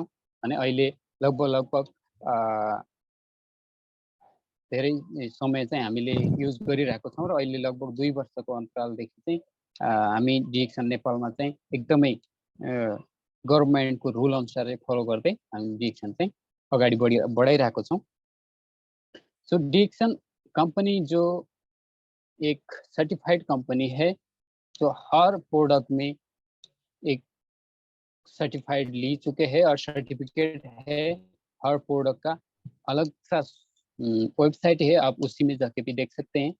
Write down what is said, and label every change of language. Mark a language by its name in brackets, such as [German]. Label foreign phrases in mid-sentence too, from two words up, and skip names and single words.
[Nepali] अनि अहिले लगभग धेरै समय चाहिँ हामीले युज गरिरहेको छौँ, र अहिले लगभग 2 वर्षको अन्तरालदेखि चाहिँ हामी डिक्सन नेपालमा चाहिँ एकदमै गभर्नमेन्टको रुल अनुसार फलो गर्दै हामी डिक्सन चाहिँ अगाडि बढाइरहेको छौँ। [Hindi] सो डिक्सन कंपनी जो एक [English] certified company [Hindi] है, जो हर प्रोडक्ट में एक सर्टिफाइड ली चुके हैं और सर्टिफिकेट है हर प्रोडक्ट का। अलग सा वेबसाइट है, आप उसी में जाके भी देख सकते हैं।